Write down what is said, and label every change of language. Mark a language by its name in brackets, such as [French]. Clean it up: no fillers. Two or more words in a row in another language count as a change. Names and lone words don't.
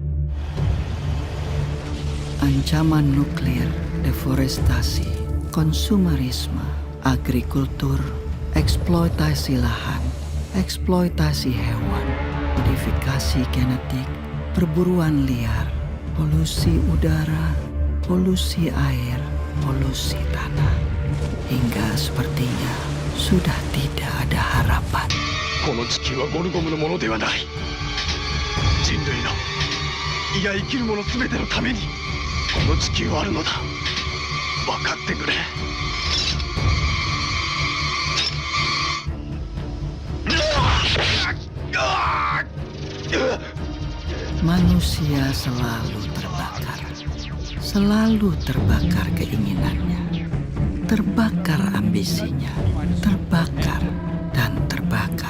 [Indonesian] Ancaman nuklir, deforestasi, konsumerisme, agrikultur, eksploitasi lahan, eksploitasi hewan, modifikasi genetik, perburuan liar, polusi udara, polusi air, polusi tanah. Hingga sepertinya sudah tidak ada harapan. [Japanese] この地球はゴルゴムのものではない。人類の、いや生きる者すべてのためにこの地球はあるのだ。分かってくれ。 [Indonesian] Manusia selalu terbakar keinginannya, terbakar ambisinya, terbakar dan terbakar.